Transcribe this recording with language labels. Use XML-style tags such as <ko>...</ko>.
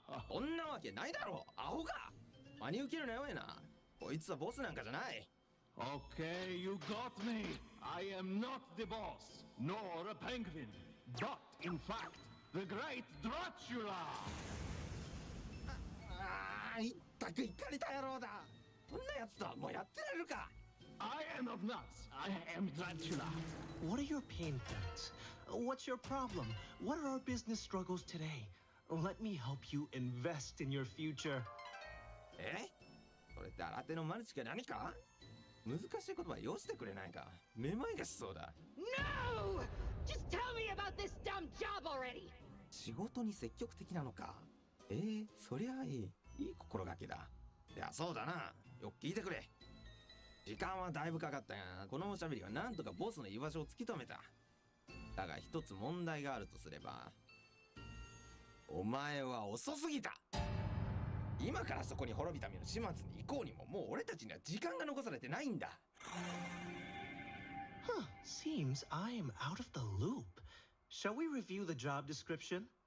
<ja>そんなわけないだろアホが真に受けるなよえなこいつはボスなんかじゃない</ja> <en>Okay, you got me. I am not the boss, nor a penguin, but in fact, the great Dracula.</en> <ja>ああいったくいかれた野郎だこんなやつとはもうやってられるか</ja> <en>I am not nuts. I am Dracula. what are your pain points? What's your problem? What are our business struggles today? Let me help you invest in your future.</en> <ja>えそれって新手のマルチか何か難しい言葉よしてくれないかめまいがしそうだ</ja> <en>No! Just tell me about this dumb job already!</en> <ja>仕事に積極的なのかそりゃいい心がけだいやそうだなよく聞いてくれ時間はだいぶかかったがこのおしゃべりはなんとかボスの居場所を突き止めただが一つ問題があるとすればお前は遅すぎた今からそこに滅びた身の始末に行こうにももう俺たちには時間が残されてないんだ</ja> <en>Huh, seems I am out of the loop. Shall we review the job description?</en>